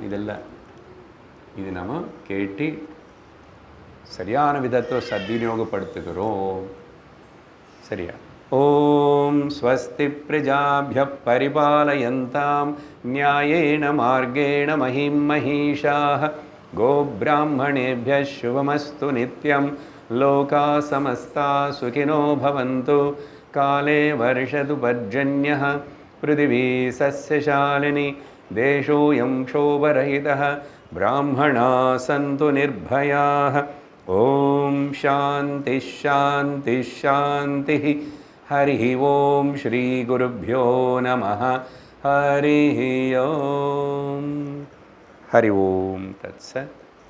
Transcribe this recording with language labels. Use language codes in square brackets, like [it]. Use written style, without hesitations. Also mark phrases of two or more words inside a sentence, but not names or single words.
[ta] இதெல்லாம் இது நம்ம கேட்டு சரியான விதத்தை சத்விநியோகப்படுத்துகிறோம். [sa] சரியா? ओम् स्वस्ति प्रजाभ्य परिपालयन्ताम् न्यायेन मार्गेण महीं महीशाः गोब्राह्मणेभ्यः शुभमस्तु नित्यं लोकाः समस्ताः सुखिनो भवन्तु काले वर्षतु पर्जन्यः पृथिवी सस्यशालिनी देशोऽयं क्षोभरहितः ब्राह्मणाः सन्तु निर्भयाः. ओम् शान्ति शान्ति शान्ति. हरिः ओम् श्री गुरुभ्यो नमः. हरिः ओम्। हरि ओम् तत्सत्.